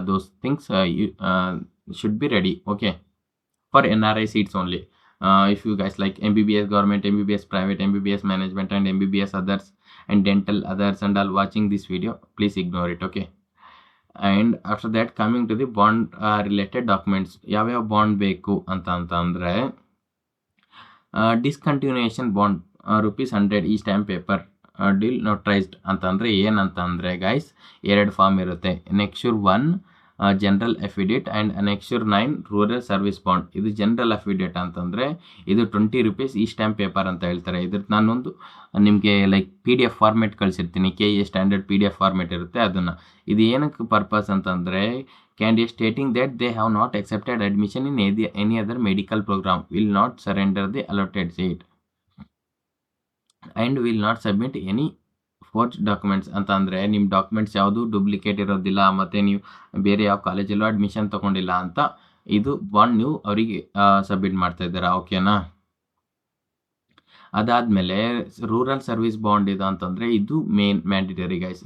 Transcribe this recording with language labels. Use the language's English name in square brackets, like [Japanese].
[English] Those things you should be ready. Okay, for NRI seats only. If you guys like MBBS government, MBBS private, MBBS management and MBBS others and dental others and all watching this video, please ignore it. Okay, and after that coming to the bond related documents. [Kannada] ಯಾವ bond ಬೇಕು ಅಂತ ಅಂದರೆ ಡಿಸ್ಕಂಟಿನ್ಯೂಯೇಷನ್ bond ₹100 ಈ stamp paper deal ನೋಟ್ರೈಸ್ಡ್ ಅಂತಂದರೆ ಏನಂತಂದರೆ guys 2 form ಇರುತ್ತೆ. ನೆಕ್ಸ್ಚೂರ್ 1 general affidavit and ನೆಕ್ಸ್ಚೂರ್ 9 rural service bond. ಇದು general affidavit ಅಂತಂದರೆ ಇದು ₹20 ಈ ಸ್ಟ್ಯಾಂಪ್ ಪೇಪರ್ ಅಂತ ಹೇಳ್ತಾರೆ. ಇದ್ರದ್ದು ನಾನೊಂದು ನಿಮಗೆ like PDF format ಕಳಿಸಿರ್ತೀನಿ. KA standard PDF format ಇರುತ್ತೆ. ಅದನ್ನು ಇದು ಏನಕ್ಕೆ ಪರ್ಪಸ್ ಅಂತಂದರೆ candidate stating [English] that they have not accepted admission in any other medical program will not surrender the allotted seat and will not submit any [Kannada] forge documents ಅಂತ. ಅಂದರೆ ನಿಮ್ಮ documents ಯಾವುದು duplicate ಇರೋದಿಲ್ಲ ಮತ್ತು ನೀವು ಬೇರೆ ಯಾವ ಕಾಲೇಜಲ್ಲೂ ಅಡ್ಮಿಷನ್ ತೊಗೊಂಡಿಲ್ಲ ಅಂತ ಇದು ಬಾಂಡ್ ನೀವು ಅವರಿಗೆ ಸಬ್ಮಿಟ್ ಮಾಡ್ತಾ ಇದ್ದೀರಾ. ಓಕೆನಾ? ಅದಾದಮೇಲೆ ರೂರಲ್ ಸರ್ವಿಸ್ ಬಾಂಡ್ ಇದು ಅಂತಂದರೆ ಇದು ಮೇನ್ ಮ್ಯಾಂಡೇಟರಿ ಗೈಸ್.